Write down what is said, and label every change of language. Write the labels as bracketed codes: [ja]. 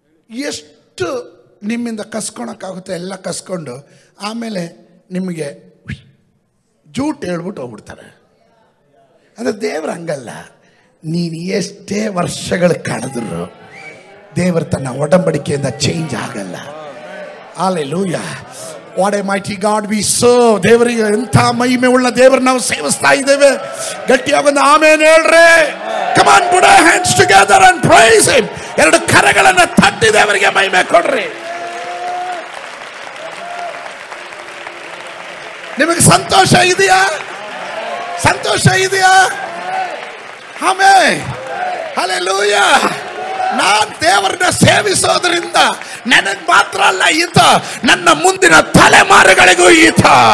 [kn] ಎಷ್ಟು ನಿಮ್ಮಿಂದ ಕಸ್ಕೊಳಕ್ಕಾಗುತ್ತೆ ಎಲ್ಲ ಕಸ್ಕೊಂಡು ಆಮೇಲೆ ನಿಮಗೆ ಜೂಟ್ ಹೇಳ್ಬಿಟ್ಟು ಹೋಗ್ಬಿಡ್ತಾರೆ. ಅಂದರೆ ದೇವ್ರು ಹಂಗಲ್ಲ. ನೀನು ಎಷ್ಟೇ ವರ್ಷಗಳು ಕಳೆದ್ರು ದೇವರು ತನ್ನ ಒಡಂಬಡಿಕೆಯಿಂದ ಚೇಂಜ್ ಆಗಲ್ಲ. Hallelujah. [en] What a mighty God we serve. [kn] ದೇವರಿಗೆ ಎಂಥ ಮಹಿಮೆ ಉಳ್ಳ ದೇವರು ನಾವು ಸೇವಿಸ್ತಾ ಇದ್ದೇವೆ. ಗಟ್ಟಿಯಾಗೊಂದು ಆಮೇನ್ ಹೇಳ್ರಿ. [en] Come on, put our hands together and praise him. [kn] ಎರಡು ಕರಗಳನ್ನು ತಟ್ಟಿ ದೇವರಿಗೆ ಮಹಿಮೆ ಕೊಡ್ರಿ. ನಿಮಗೆ ಸಂತೋಷ ಇದೆಯಾ? ಸಂತೋಷ ಇದೆಯಾ? ಆಮೆನ್. ಹಲ್ಲೆಲೂಯಾ. ನಾನು ದೇವರನ್ನ ಸೇವಿಸೋದ್ರಿಂದ ನನಗೆ ಮಾತ್ರ ಅಲ್ಲ ಈತ, ನನ್ನ ಮುಂದಿನ ತಲೆಮಾರುಗಳಿಗೂ ಈತ.